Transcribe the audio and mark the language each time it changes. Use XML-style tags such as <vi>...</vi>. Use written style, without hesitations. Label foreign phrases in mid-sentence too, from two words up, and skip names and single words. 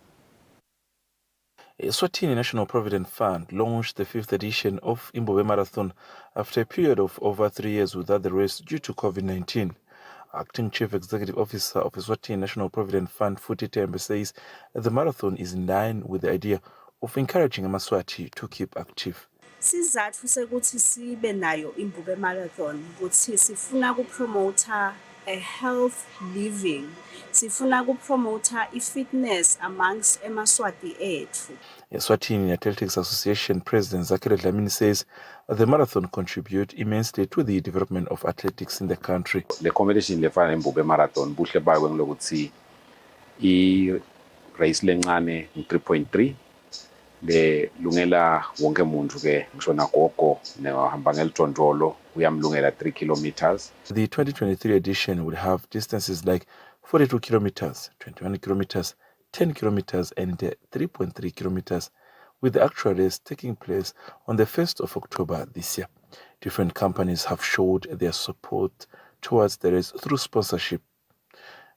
<en>Eswatini National Provident Fund launched the 5th edition of Imbube Marathon after a period of over 3 years without the race due to COVID-19. Acting Chief Executive Officer of Eswatini National Provident Fund, Futhi Tembe, says that the marathon is in line with the idea of encouraging Amaswati to keep active.</en> <ss>Sizathu sekuthi sibe nayo Imbube Marathon ukuthi sifuna ukupromota</ss> <en>a health living,</en> <ss>sifuna ukupromota i-fitness amongst emaswati ethu.</ss> <en>Eswatini Athletics Association President Zakir Dlamini says the marathon contribute immensely to the development of athletics in the country. The competition</en> <ss>lefana Imbube Marathon buhle bayo ngilokuthi I race lencane 3.3 le lungela wonke umuntu ke ngisho nagogo nehamba ngelitondolo uyamlungela 3 kilometers.</ss> <en>The 2023 edition will have distances like 42 kilometers, 21 kilometers, 10 kilometers and 3.3 kilometers, with the actual race taking place on the 1st of October this year. Different companies have showed their support towards the race through sponsorship.</en>